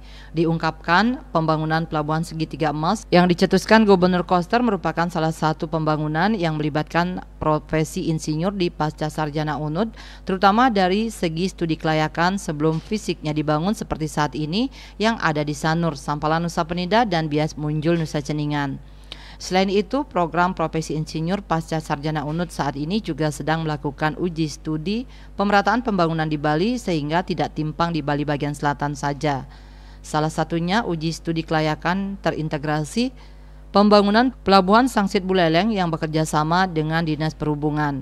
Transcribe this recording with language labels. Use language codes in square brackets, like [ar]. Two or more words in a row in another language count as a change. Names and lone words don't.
[id] Diungkapkan pembangunan Pelabuhan Segitiga Emas yang dicetuskan Gubernur Koster merupakan salah satu pembangunan yang melibatkan profesi insinyur di pasca sarjana UNUD, terutama dari segi studi kelayakan sebelum fisiknya dibangun seperti saat ini yang ada di Sanur, Sampalan Nusa Penida, dan Bias Munjul Nusa Ceningan. Selain itu, program profesi insinyur pasca sarjana UNUD saat ini juga sedang melakukan uji studi pemerataan pembangunan di Bali sehingga tidak timpang di Bali bagian selatan saja. Salah satunya uji studi kelayakan terintegrasi pembangunan Pelabuhan Sangsit Buleleng yang bekerja sama dengan Dinas Perhubungan.